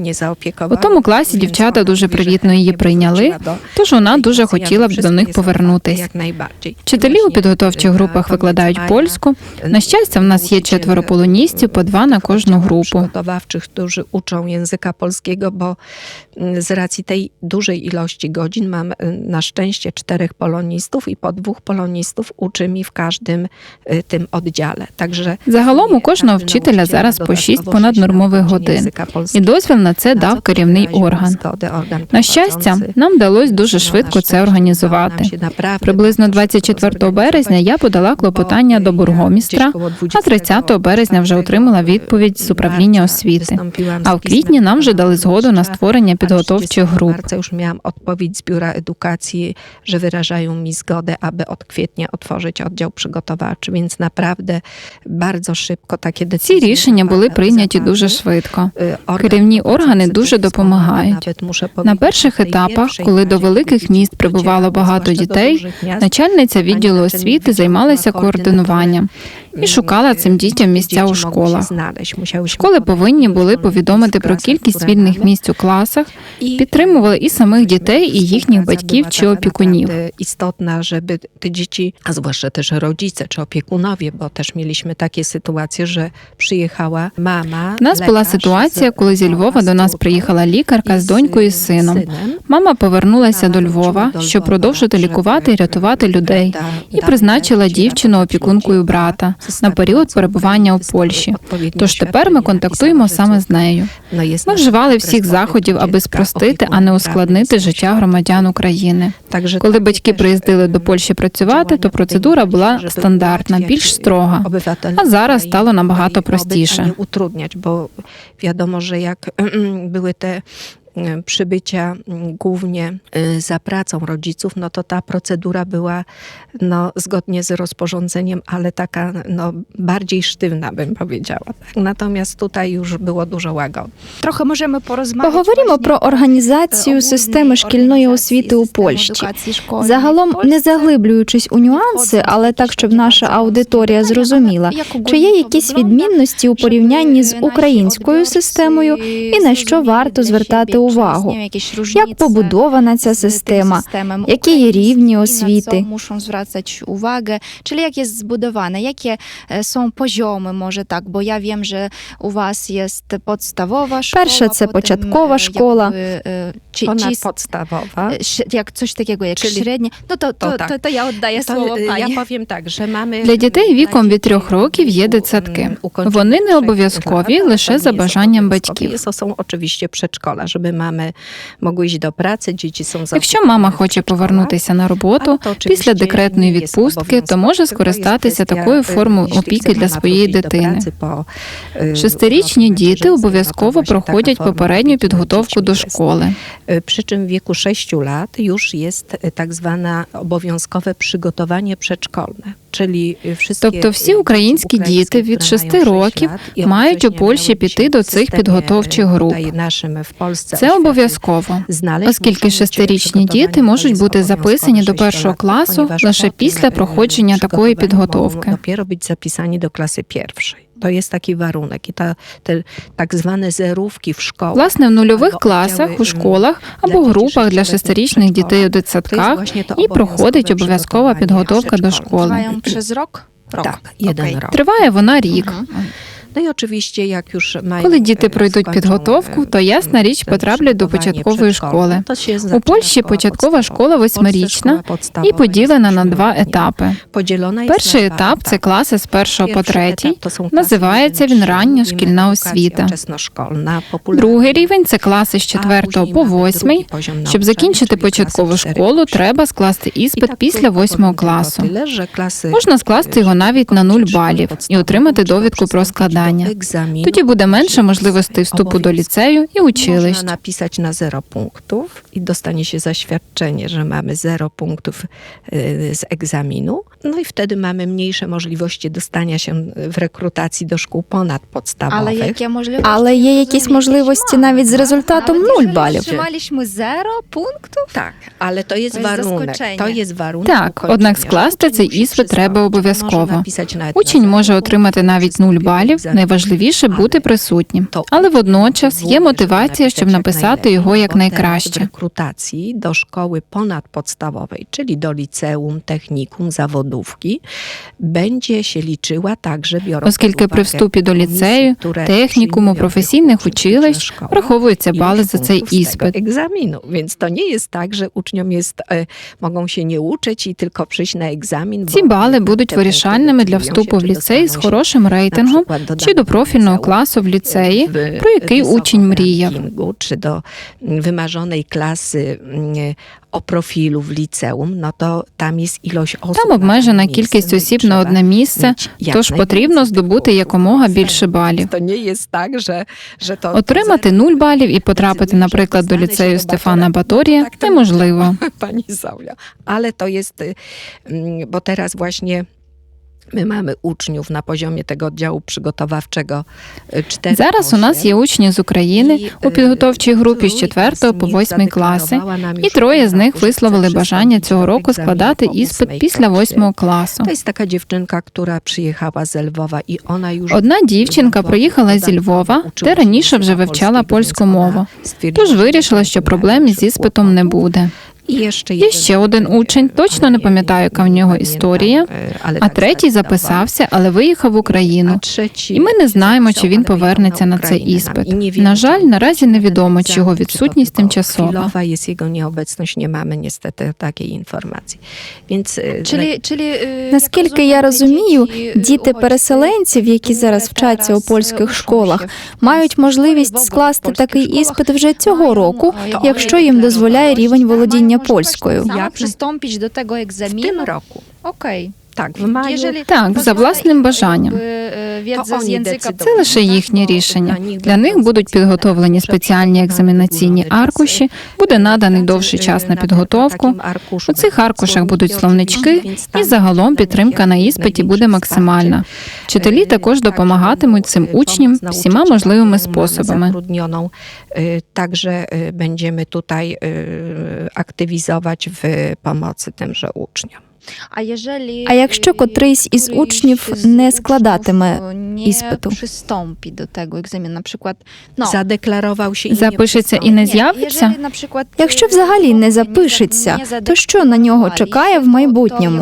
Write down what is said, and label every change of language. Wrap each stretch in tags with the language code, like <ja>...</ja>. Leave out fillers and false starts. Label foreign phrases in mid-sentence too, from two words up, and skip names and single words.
<uk>У тому класі дівчата дуже привітно її прийняли, тож вона дуже хотіла б до них повернутися. Вчителі у підготовчих групах викладають польську. На щастя, в нас є 4 полоністів, по 2 на кожну групу.</uk> <pl>Którzy uczą języka polskiego, bo z racji tej dużej ilości godzin mam na szczęście 4 polonistów i po 2 polonistów uczy mi w każdym tym oddziale. Także</pl> <uk>загалом у кожного вчителя зараз по 6 понаднормових годин. І дозвіл на це дав керівний орган. На щастя, нам вдалося дуже швидко це організувати. Приблизно 24 березня я подала клопотання до бургомістра, а 30 березня вже отримала відповідь з управління освіти. А в квітні нам вже дали згоду на створення підготовчих груп.</uk> <pl>Це już miałam odpowiedź z Biura Edukacji, że wyrażają mi zgodę, aby od kwietnia otworzyć oddział przygotowawczy, więc naprawdę bardzo szybko takie decyzje.</pl> <uk>Ці рішення були прийняті дуже швидко. Керівні органи дуже допомагають. На перших етапах, коли до великих міст прибувало багато дітей, начальниця відділу освіти займалася координуванням і шукала цим дітям місця у школах. Школи повинні були повідомити про кількість вільних місць у класах, підтримували і самих дітей, і їхніх батьків чи опікунів.</uk> <pl>Istotna, żeby te dzieci, a zwłaszcza też rodzice czy opiekunowie, bo też mieliśmy takie sytuacje, że przyjechała mama.</pl> <uk>У нас була ситуація, коли зі Львова до нас приїхала лікарка з донькою і сином. Мама повернулася до Львова, щоб продовжити лікувати і рятувати людей, і призначила дівчину опікункою брата на період перебування у Польщі. Тож тепер ми контактуємо саме з нею. Ми вживали всіх заходів, аби спростити, а не ускладнити життя громадян України. Коли батьки приїздили до Польщі працювати, то процедура була стандартна, більш строга. А зараз стало набагато простіше.</uk> <pl>Bo wiadomo, że jak były te przybycia głównie za pracą rodziców, no to ta procedura była zgodnie z rozporządzeniem, ale taka bardziej sztywna, bym powiedziała. Natomiast tutaj już było dużo łagodniej.</pl> <uk>Трохи можемо поговоримо про організацію системи шкільної освіти у Польщі. Загалом, не заглиблюючись у нюанси, але так, щоб наша аудиторія зрозуміла, чи є якісь відмінності у порівнянні з українською системою і на що варто звертати увагу, як побудована ця система, які є рівні освіти.</uk> <pl>Muszą zwracać uwagę, czyli jak jest zbudowane, jakie są poziomy, może tak, bo ja wiem, że u was jest podstawowa szkoła,</pl> <uk>Перше – це</uk> <pl>potem,</pl> <uk>початкова школа,</uk> <pl>Ponadpodstawowa. jak coś takiego jak Czyli- średnie, no to ja oddaję słowo</pl> <uk>Я</uk> <pl>pani. powiem</pl> <uk>так, що</uk> <pl>mamy</pl> <uk>Для дітей віком від 3 років є дитсадки. Вони не обов'язкові, лише за бажанням батьків.</uk> <pl>Są oczywiście przedszkola, żeby mamy mogły iść do pracy, dzieci są</pl> <uk>Якщо мама хоче повернутися на роботу після декретної відпустки, то може скористатися такою формою опіки для своєї дитини. Шестирічні діти обов'язково проходять попередню підготовку до школи.</uk> <pl>Przy czym w wieku 6 lat już jest tak zwane obowiązkowe przygotowanie przedszkolne. Czyli wszystkie</pl> <uk>Тобто всі українські діти від 6 років мають у Польщі піти до цих підготовчих груп. Це обов'язково, оскільки шестирічні діти можуть бути записані до першого класу лише після проходження такої підготовки.</uk> <pl>Dopiero być zapisani do klasy pierwszej. To jest taki warunek. I te tak zwane zerówki w szkołach.</pl> <uk>Власне, в нульових класах, у школах або групах для шестирічних дітей у дитсадках і проходить обов'язкова підготовка до школи.</uk> <pl>Trwają przez rok? Tak, jeden Okej. rok.</pl> <uk>Триває вона рік.</uk> <pl>No i oczywiście jak już mają</pl> <uk>Коли діти пройдуть</uk> <pl>skończą,</pl> <uk>підготовку, то ясна річ потраплять до початкової школи.</uk> <pl>To się</pl> <uk>У</uk> <pl>zaczyna</pl> <uk>Польщі</uk> <pl>szkoła</pl> <uk>початкова школа</uk> <pl>podstawowa. W Polsce</pl> <uk>восьмирічна</uk> <pl>szkoła podstawowa</pl> <uk>і поділена</uk> <pl>jest</pl> <uk>на 2</uk> <pl>8-letnia.</pl> <uk>етапи. Поділена є Перший на два етап – це етапи. класи з 1 по 3. Перший етап – то są Називається класи він рання 1-3, шкільна</uk> <pl>edukacja</pl> <uk>освіта. вчесношкольна, популярна. Другий рівень – це класи з 4 по 8. Щоб закінчити початкову школу, треба скласти іспит після 8 класу. Можна скласти його навіть на 0 балів і отримати довідку про складання. Тоді буде менше можливостей вступу до ліцею і училищ.</uk> <pl>Można napisać na 0 punktów i dostanie się zaświadczenie, że mamy 0 punktów z egzaminu. No i wtedy mamy mniejsze możliwości dostania się w rekrutacji do szkół ponadpodstawowych.</pl> <uk>Але яке можливо? Але є якісь можливості навіть з результатом 0 балів.</uk> <pl>Otrzymaliśmy 0 punktów? Tak, ale to jest To jest warunek. zaskoczenie. To jest warunek.</pl> <uk>Так,</uk> <pl>ukończenia.</pl> <uk>однак скласти цей</uk> <pl>Uczeń musi</pl> <uk>іспит треба</uk> <pl>przystąpić.</pl> <uk>обов'язково.</uk> <pl>Może napisać nawet</pl> <uk>Учень</uk> <pl>na</pl> <uk>може</uk> <pl>0</pl> <uk>отримати</uk> <pl>punktów,</pl> <uk>навіть 0 балів,</uk> <pl>egzamin.</pl> <uk>найважливіше бути присутнім. Але водночас є мотивація, щоб написати його якнайкраще.</uk> <pl>Rekrutacji do szkoły ponadpodstawowej, czyli do liceum, technikum, zawodówki, będzie się liczyła także biorąc</pl> <uk>Оскільки</uk> <pl>pod</pl> <uk>при</uk> <pl>uwagę</pl> <uk>вступі до ліцею,</uk> <pl>które</pl> <uk>технікуму,</uk> <pl>przyjmują</pl> <uk>професійних</uk> <pl>uczniów</pl> <uk>училищ</uk> <pl>do szkoły,</pl> <uk>враховуються бали</uk> <pl>ilość</pl> <uk>за цей</uk> <pl>punktów z tego</pl> <uk>іспит.</uk> <pl>egzaminu. Więc to nie jest tak, że uczniom mogą się nie uczyć i tylko przyjść na egzamin.</pl> <uk>Ці</uk> <pl>bo</pl> <uk>бали будуть</uk> <pl>te</pl> <uk>вирішальними</uk> <pl>punkty</pl> <uk>для</uk> <pl>decydują</pl> <uk>вступу</uk> <pl>się,</pl> <uk>в</uk> <pl>czy</pl> <uk>ліцей з</uk> <pl>dostaną się</pl> <uk>хорошим рейтингом</uk> <pl>na przykład do</pl> <uk>чи до</uk> <pl>danego</pl> <uk>профільного</uk> <pl>liceum,</pl> <uk>класу в ліцеї,</uk> <pl>w</pl> <uk>про який учень</uk> <pl>wysokim</pl> <uk>мріяв.</uk> <pl>rankingu, czy do wymarzonej klasy o profilu w liceum, no to tam jest ilość osób.</pl> <uk>Там</uk> <pl>na</pl> <uk>обмежена</uk> <pl>danym</pl> <uk>кількість</uk> <pl>miejscu,</pl> <uk>осіб</uk> <pl>trzeba</pl> <uk>на одне місце,</uk> <pl>mieć jak</pl> <uk>тож потрібно</uk> <pl>najwięcej</pl> <uk>здобути</uk> <pl>tych</pl> <uk>якомога</uk> <pl>punktów.</pl> <uk>більше балів.</uk> <pl>To nie jest tak, że to</pl> <uk>Отримати 0 балів і потрапити, наприклад, до ліцею Стефана Баторія неможливо.</uk> <pl>Pani Zolia. Ale to jest, bo teraz właśnie my mamy uczniów na poziomie tego oddziału przygotowawczego 4.</pl> <uk>Зараз у нас є учні з України у підготовчій групі з 4 по 8 класи, і 3 з них висловили бажання цього року складати іспит після 8 класу.</uk> <pl>To jest taka dziewczynka, która przyjechała z Lwowa i ona już...</pl> <uk>Одна дівчинка приїхала зі Львова, де раніше вже вивчала польську мову, тож вирішила, що проблем із іспитом не буде. Є ще один учень, точно не пам'ятаю, яка в нього історія, а третій записався, але виїхав в Україну. І ми не знаємо, чи він повернеться на цей іспит. На жаль, наразі невідомо, чи його відсутність тимчасова.</uk> <pl>Jest jego nieobecność, nie mamy niestety takiej informacji. Więc</pl> <uk>Наскільки я розумію, діти переселенців, які зараз вчаться у польських школах, мають можливість скласти такий іспит вже цього року, якщо їм дозволяє рівень володіння польською.</uk> <pl>Sama przystąpić do tego w egzaminu? tym roku. Okej. Tak, w maju.</pl> <uk>Так, за власним бажанням.</uk> <pl>Wiedza z języka</pl> <uk>Це лише їхнє рішення. Для них будуть підготовлені спеціальні екзаменаційні аркуші, буде наданий довший час на підготовку. У цих аркушах будуть словнички, і загалом підтримка на іспиті буде максимальна. Вчителі також допомагатимуть цим учням всіма можливими способами.</uk> <pl>Także będziemy tutaj aktywizować w pomocy tymże uczniom.</pl> <uk>А якщо котрийсь із учнів не складатиме іспиту?</uk> <pl>Przystąpi do tego egzaminu, na przykład, Zadeklarował się i nie</pl> <uk>Запишеться і не з'явиться? Якщо взагалі не запишеться, то що на нього чекає в майбутньому?</uk>